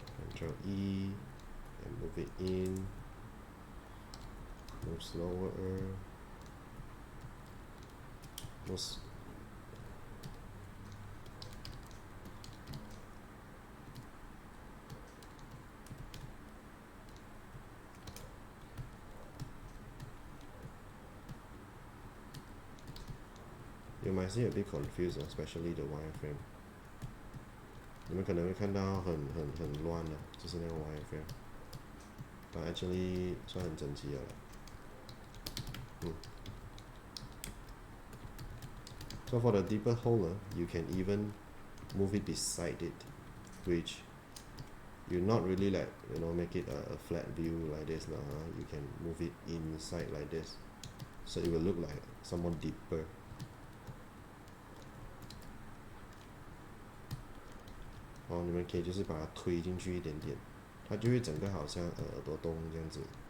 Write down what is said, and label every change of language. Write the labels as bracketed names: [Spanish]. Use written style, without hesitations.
[English] Control E and move it in, move slower, you might see a bit confused, especially the wireframe. [Chinese] 你们可能会看到很乱的，就是那个 wireframe， [English] but actually [Chinese] 算很整齐了。 [English] So for the deeper hole, you can even move it beside it, which you not really like make it a flat view like this now. You can move it inside like this, so it will look like somewhat deeper. [Chinese] Oh, 你们可以就是把它推进去一点点，它就会整个好像耳朵洞这样子。